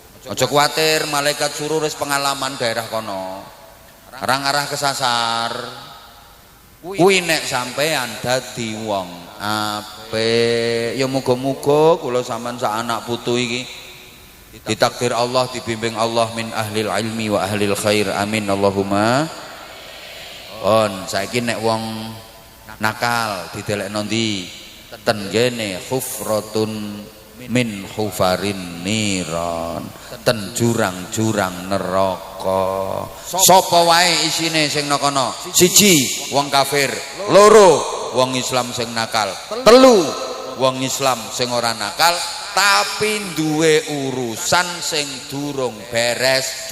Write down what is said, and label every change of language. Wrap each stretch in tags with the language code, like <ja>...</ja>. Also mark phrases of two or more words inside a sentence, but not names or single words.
<jv>Aja kuwatir, malaikat surur wis pengalaman daerah kono. Arang arah kesasar. Kuwi nek sampean dadi wong apik, ya muga-muga kula sampean sak anak putu iki ditakdir Allah, dibimbing Allah</jv> <ar>من أهل العلم وأهل الخير. آمين اللهم.</ar> <jv>Saiki nek wong nakal didelekno ndi? Ten gene</jv> <ar>حفرةٌ من حفر النيران,</ar> <jv>ten jurang-jurang neraka. Sapa wae isine sing nang kono? Siji wong kafir, loro wong Islam sing nakal, telu wong Islam sing ora nakal tapi duwe urusan sing durung beres.</jv>